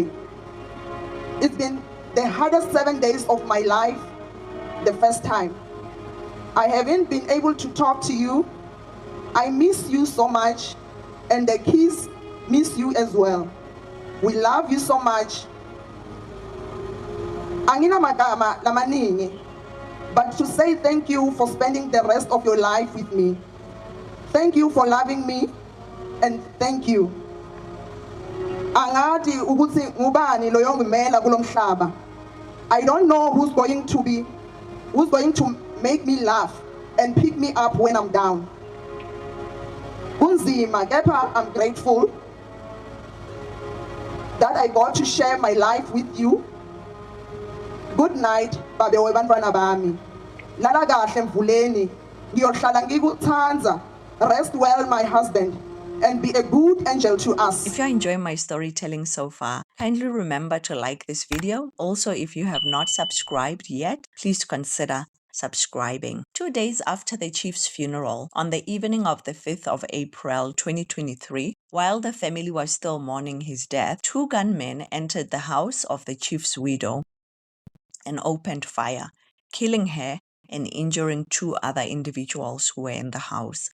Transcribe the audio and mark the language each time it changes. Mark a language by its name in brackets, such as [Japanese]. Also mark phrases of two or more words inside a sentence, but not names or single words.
[English] It's been the hardest 7 days of my life, the first time. I haven't been able to talk to you. I miss you so much, and the kids miss you as well. We love you so much. [Zulu] Anginamagama lamaningi, [English] but to say thank you for spending the rest of your life with me. Thank you for loving me, and thank you. [Zulu] Angathi ukuthi ngubani lo yongimela kulomhlaba. [English] I don't know who's going to make me laugh and pick me up when I'm down. [Zulu] Kunzima, kepha [English] I'm grateful that I got to share my life with you. Good night, [Zulu] babe webantwana bami. Lala kahle mvuleni. Ngiyohlala ngikuthanza. [English] Rest well, my husband, and be a good angel to us. If you're enjoying my storytelling so far, kindly remember to like this video. Also, if you have not subscribed yet, please consider subscribing. 2 days after the chief's funeral, on the evening of the 5th of April 2023, while the family was still mourning his death, 2 gunmen entered the house of the chief's widow and opened fire, killing her and injuring 2 other individuals who were in the house.